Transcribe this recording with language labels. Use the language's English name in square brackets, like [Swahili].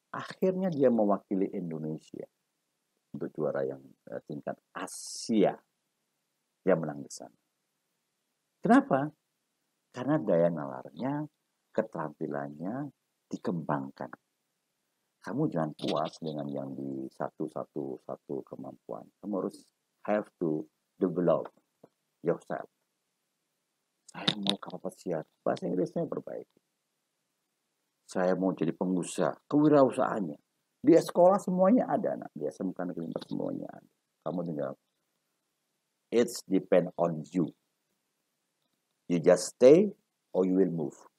[Indonesian] Akhirnya dia mewakili Indonesia untuk juara yang tingkat Asia. Dia menang di sana. Kenapa? Karena daya nalarnya, keterampilannya dikembangkan. Kamu jangan puas dengan yang di satu kemampuan. Kamu harus [English] have to develop yourself. [Indonesian] Saya mau kapal pesiar, bahasa Inggrisnya perbaiki. Saya mau jadi pengusaha, kewirausahaannya. Di sekolah semuanya ada, nak. Di SMK Negeri 4 semuanya ada. Kamu tinggal, [English] it's depend on you. You just stay or you will move.